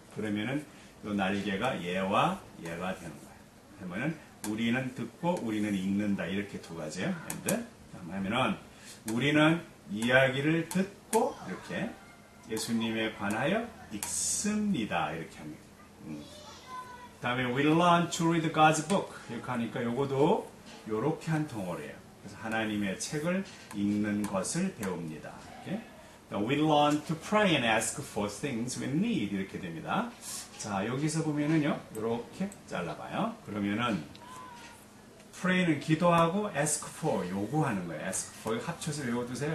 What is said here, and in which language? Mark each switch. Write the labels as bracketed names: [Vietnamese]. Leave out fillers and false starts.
[Korean] 그러면은 요 날개가 얘와 얘가 되는 거예요. 그러면은 우리는 듣고 우리는 읽는다. 이렇게 두 가지예요. and 하면은 우리는 이야기를 듣고 이렇게 예수님에 관하여 읽습니다. 이렇게 합니다. 다음에 [English] we learn to read God's book. [Korean] 이렇게 하니까 요거도 요렇게 한 덩어리예요. 그래서 하나님의 책을 읽는 것을 배웁니다. 이렇게. [English] We learn to pray and ask for things we need. [Korean] 이렇게 됩니다. 자, 여기서 보면은요, 요렇게 잘라봐요. 그러면은 pray는 기도하고 ask for 요구하는 거예요. ask for 합쳐서 외워두세요.